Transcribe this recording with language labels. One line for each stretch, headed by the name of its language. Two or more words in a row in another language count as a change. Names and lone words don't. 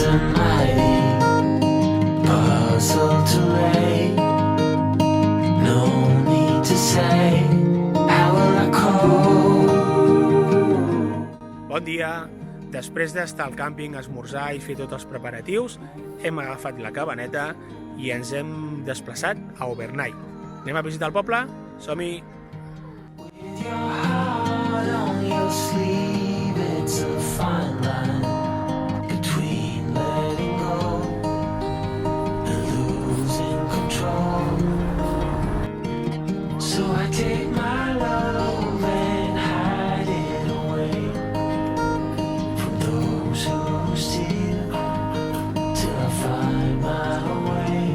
English: mighty puzzle to lay. No need to say, how will I cope?
Catalan: Bon dia! Després d'estar al càmping, esmorzar i fer tots els preparatius, hem agafat la cabaneta i ens hem desplaçat a Obernai. Anem a visitar el poble? Som-hi!
English: With your heart on your sleeve, it's a fine line between letting go and losing control. So I take my love and hide it away from those who steal till I find my way.